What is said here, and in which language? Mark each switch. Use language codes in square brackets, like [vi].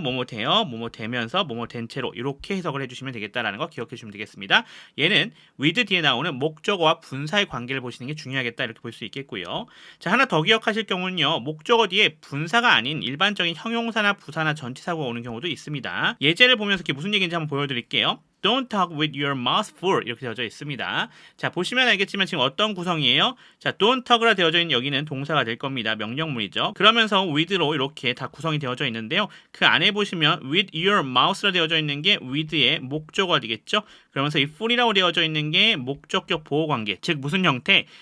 [ko] 뭐뭐 되어, 뭐뭐 되면서, 뭐뭐 된 채로 이렇게 해석을 해주시면 되겠다라는 거 기억해 주시면 되겠습니다. 얘는 with 뒤에 나오는 목적어와 분사의 관계를 보시는 게 중요하겠다. 이렇게 볼 수 있겠고요. 자, 하나 더 기억하실 경우는요. 목적어 뒤에 분사가 아닌 일반적인 형용사나 부사나 전치사가 오는 경우도 있습니다. 예제를 보면서 이게 무슨 얘기인지 한번 보여드릴게요. [en] Don't talk with your mouth full 이렇게 되어져 있습니다. [ko] 자, 보시면 알겠지만 지금 어떤 구성이에요? 자, don't talk라 되어져 있는 여기는 동사가 될 겁니다. 명령문이죠. 그러면서 with로 이렇게 다 구성이 되어져 있는데요. 그 안에 보시면 [en] with your mouth [ko] 라 되어져 있는 게 with의 목적어가 되겠죠. 그러면서 이 full이라고 되어져 있는 게 목적격 보호관계, 즉 무슨 형태?